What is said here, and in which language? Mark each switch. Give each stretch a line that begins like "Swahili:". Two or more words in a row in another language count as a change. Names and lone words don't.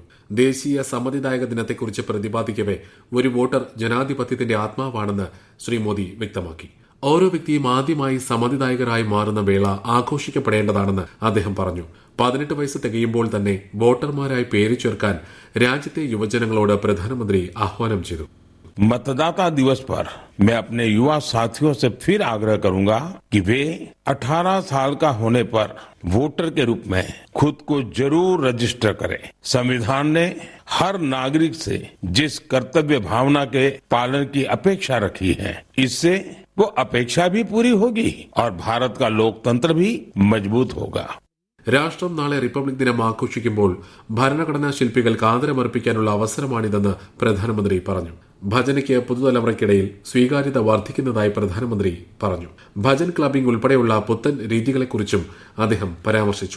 Malayalam: ദേശീയ സമ്മതിദായക ദിനത്തെക്കുറിച്ച് പ്രതിപാദിക്കവെ ഒരു വോട്ടർ ജനാധിപത്യത്തിന്റെ ആത്മാവാണെന്ന് ശ്രീ മോദി വ്യക്തമാക്കി. ഓരോ വ്യക്തിയും ആദ്യമായി സമ്മതിദായകരായി മാറുന്ന വേള ആഘോഷിക്കപ്പെടേണ്ടതാണെന്ന് അദ്ദേഹം പറഞ്ഞു. 18 വയസ്സ് തികയുമ്പോൾ തന്നെ വോട്ടർമാരായി പേര് ചേർക്കാൻ രാജ്യത്തെ യുവജനങ്ങളോട് പ്രധാനമന്ത്രി ആഹ്വാനം ചെയ്തു.
Hindi: मतदाता दिवस पर मैं अपने युवा साथियों से फिर आग्रह करूंगा कि वे 18 साल का होने पर वोटर के रूप में खुद को जरूर रजिस्टर करें. संविधान ने हर नागरिक से जिस कर्तव्य भावना के पालन की अपेक्षा रखी है, इससे वो अपेक्षा भी पूरी होगी और भारत का लोकतंत्र भी मजबूत होगा.
Malayalam: രാഷ്ട്രം നാളെ റിപ്പബ്ലിക് ദിനം ആഘോഷിക്കുമ്പോൾ ഭരണഘടനാ ശില്പികൾക്ക് ആദരമർപ്പിക്കാനുള്ള അവസരമാണിതെന്ന് പ്രധാനമന്ത്രി പറഞ്ഞു. ഭജനയ്ക്ക് പുതുതലമുറയ്ക്കിടയിൽ സ്വീകാര്യത വർദ്ധിക്കുന്നതായി പ്രധാനമന്ത്രി പറഞ്ഞു. ഭജൻ ക്ലബിംഗ് ഉൾപ്പെടെയുള്ള പുത്തൻ രീതികളെക്കുറിച്ചും അദ്ദേഹം പരാമർശിച്ചു.